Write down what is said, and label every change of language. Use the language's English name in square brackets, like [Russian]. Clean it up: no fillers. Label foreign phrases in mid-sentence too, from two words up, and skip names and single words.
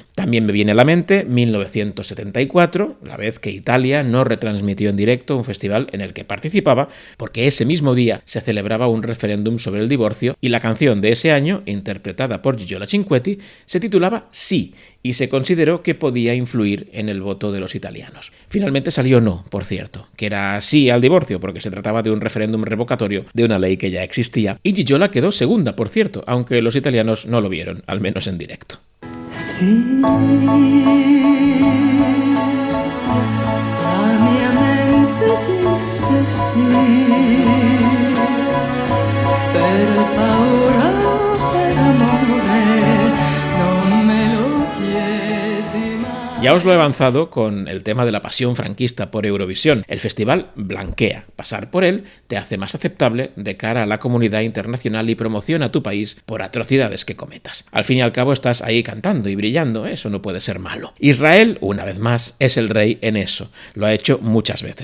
[Spanish] También me viene a la mente 1974, la vez que Italia no retransmitió en directo un festival en el que participaba, porque ese mismo día se celebraba un referéndum sobre el divorcio y la canción de ese año, interpretada por Gigio La Cinquetti, se titulaba Sí, y se consideró que podía influir en el voto de los italianos. Finalmente salió no, por cierto, que era sí al divorcio, porque se trataba de un referéndum revocatorio de una ley que ya existía, y Gigiola quedó segunda, por cierto, aunque los italianos no lo vieron, al menos en directo. [Italian] Sí, la mia mente disse sí, per paura, per amore, non me lo chiesi mai. [Spanish] Ya os lo he avanzado con el tema de la pasión franquista por Eurovisión. El festival blanquea. Pasar por él te hace más aceptable de cara a la comunidad internacional y promociona a tu país por atrocidades que cometas. Al fin y al cabo estás ahí cantando y brillando, eso no puede ser malo. Israel, una vez más, es el rey en eso. Lo ha hecho muchas veces.